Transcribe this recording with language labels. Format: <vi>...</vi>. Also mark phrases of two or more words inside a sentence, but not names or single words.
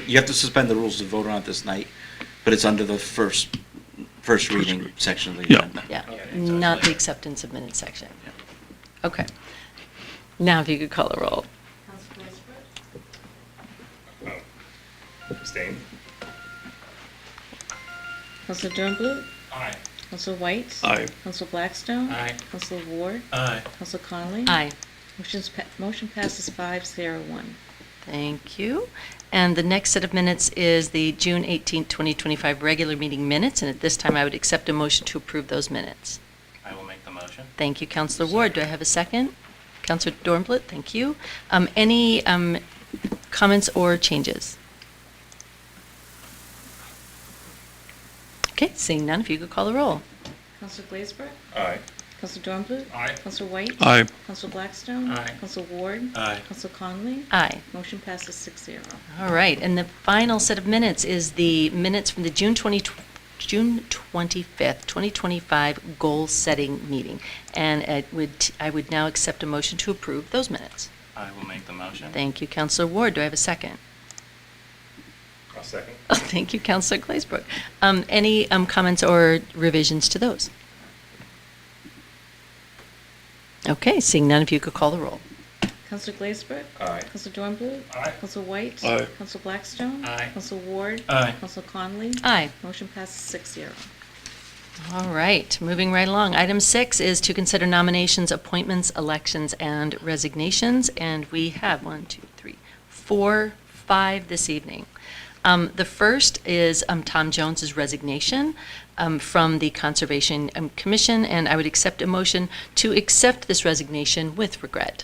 <en>You have to suspend the rules to vote on it this night, but it's under the first reading section of the Yeah. agenda. Yeah, Okay. not the acceptance of minutes section. Okay. Now, if you could call the roll. Abstain? Councilor Dornbluth? Aye. Councilor White? Aye. Councilor Blackstone? Aye. Councilor Ward? Aye. Councilor Connolly? Aye. Motion passes 5-0-1. Thank you. And the next set of minutes is the June 18th, 2025 regular meeting minutes, and at this time, I would accept a motion to approve those minutes. I will make the motion. Thank you, Councilor Ward. Do I have a second? Councilor Dornbluth, thank you. Any comments or changes? Okay, seeing none, if you could call the roll. Councilor Glazebrook? Aye. Councilor Dornbluth? Aye. Councilor White? Aye. Councilor Blackstone? Aye. Councilor Ward? Aye. Councilor Connolly? Aye. Motion passes 6-0. All right, and the final set of minutes is the minutes from the June 25th, 2025 goal-setting meeting. And I would now accept a motion to approve those minutes. I will make the motion. Thank you, Councilor Ward. Do I have a second? I'll second. Thank you, Councilor Glazebrook. Any comments or revisions to those? Okay, seeing none, if you could call the roll. Councilor Glazebrook? Aye. Councilor Dornbluth? Aye. Councilor White? Aye. Councilor Blackstone? Aye. Councilor Ward? Aye. Councilor Connolly? Aye. Motion passes 6-0. All right, moving right along. Item 6 is to consider nominations, appointments, elections, and resignations. And we have 5 this evening. The first is Tom Jones's resignation from the Conservation Commission, and I would accept a motion to accept this resignation with regret.</en>